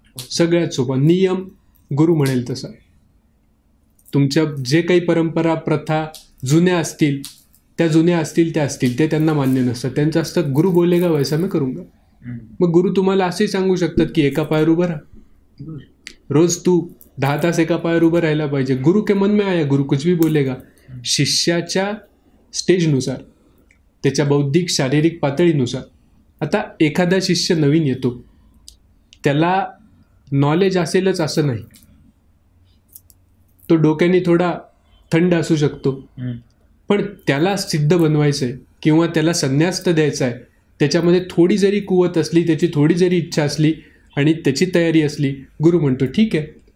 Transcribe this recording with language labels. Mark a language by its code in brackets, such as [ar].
[mr] सगळ्यात सोपा नियम गुरु म्हणेल तसा. तुमच्या जे काही परंपरा प्रथा जुन्या असतील त्या जुन्या असतील त्या असतील, ते त्यांना मान्य नसतं. त्यांचं असतं [hi] गुरु बोलेगा वैसा मैं करूंगा. [mr] मग गुरु तुम्हाला असेही सांगू शकतात की एका पायावर उभं राहा, रोज तू 10 तास एका पायावर उभं राहायला पाहिजे. [hi] गुरु के मन में आया गुरु कुछ भी बोलेगा. [mr] शिष्याच्या स्टेजनुसार, त्याच्या बौद्धिक शारीरिक पातळीनुसार. आता एखादा शिष्य नवीन येतो, त्याला नॉलेज असेलच असं नाही, तो डोक्याने थोडा थंड असू शकतो, पण त्याला सिद्ध बनवायचं आहे किंवा त्याला संन्यास तर द्यायचा आहे, त्याच्यामध्ये थोडी जरी कुवत असली, त्याची थोडी जरी इच्छा असली आणि त्याची तयारी असली, गुरु म्हणतो ठीक आहे.